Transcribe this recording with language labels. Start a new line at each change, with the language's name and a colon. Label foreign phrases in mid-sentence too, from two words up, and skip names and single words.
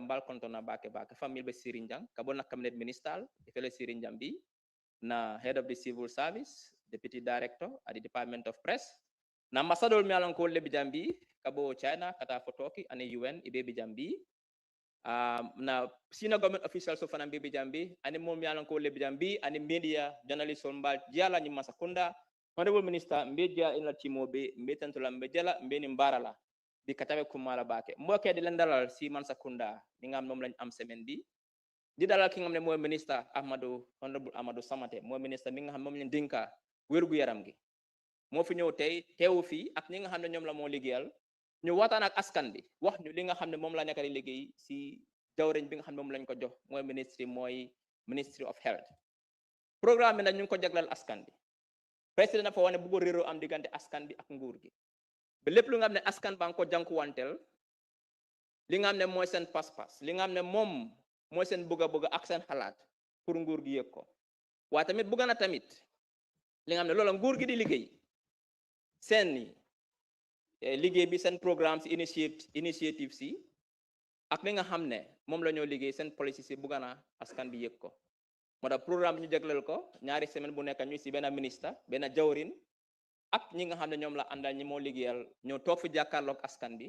Mandingo: mbal kontona bake famille be sirinjang kabona
English: cabinet ministerial
Mandingo: ifele sirinjang bi na
English: head of the civil service deputy director at the department of press
Mandingo: na ambassador mi alon ko lebi jambi kabo China kata fotoki ane UN ibe jambi na
English: senior government officials
Mandingo: so fana bibi jambi ani mom yalan ko lebi jambi ani
English: media journalist
Mandingo: on mbal diala ni Mansa Kunda
English: honorable minister media
Mandingo: ina timobe mbetantola mbejala mbeni mbarala bi katabe kumala bake mboke di len dalal si Mansa
Wolof: Kunda ni ngam mom lañ am semaine bi di dalal ki ngam ne moy minister honorable Ahmad Samateh moy minister mi nga xam mom lañ dinka wërgu yaram gi mo fi ñew tay teewu fi ak ñi nga xam ne ñom la mo liggéeyal ñu waxtaan ak askan bi wax ñu li nga xam ne moom la nekk di liggéey si jawriñ bi nga xam ne moom lañ ko jox mooy
English: ministry of health
Wolof: programme bi nag ñu ngi ko jaglal askan bi président dafa wane bëgg réeroo am diggante askan bi ak nguur gi ba lépp lu nga xam ne askan ba nga ko jànkuwanteel li nga xam ne mooy seen pas-pas li nga xam ne moom mooy seen bëgg ak seen xalaat pour nguur gi yëg ko waaye tamit bëgg na tamit li nga xam ne loola nguur gi di liggéey seen liggéey bi seen programme si initiative si ak li nga xam ne moom la ñoo liggéey seen policy si bugga na askan bi yëg ko moo tax programme bi ñu jagleel ko ñaari semaine bu nekk ñu si benn ministre benn jawrin ak ñi nga xam ne ñoom la àndal ñi moo liggéeyal ñoo toog fi jàkkaarloog askan bi